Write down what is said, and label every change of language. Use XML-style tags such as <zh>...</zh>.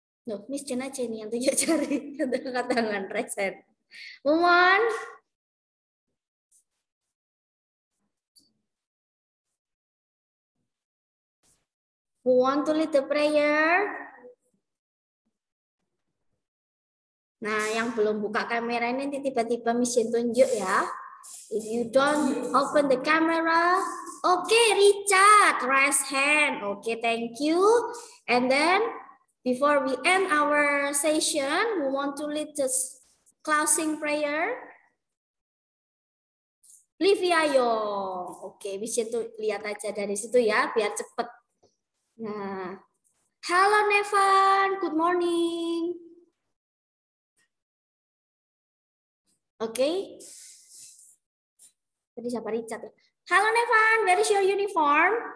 <id>Loh, Miss Jen aja nih yang tunjuk cari. Angkat tangan, reset.</id> <en>Who want? Who want to lead the prayer?</en> <id>Nah, yang belum buka kamera ini nanti tiba-tiba Miss Jen tunjuk ya.</id> <en>If you don't open the camera, okay, Richard, raise hand. Okay, thank you. And then before we end our session, we want to lead the closing prayer. Livia Yong.</en> <id>Oke, bisa tuh lihat aja dari situ ya, biar cepet. Nah, halo Nevan,</id> <en>good morning.</en> <id>Oke. Tadi siapa Richard?</id> <en>Halo Nevan, where is your uniform?</en>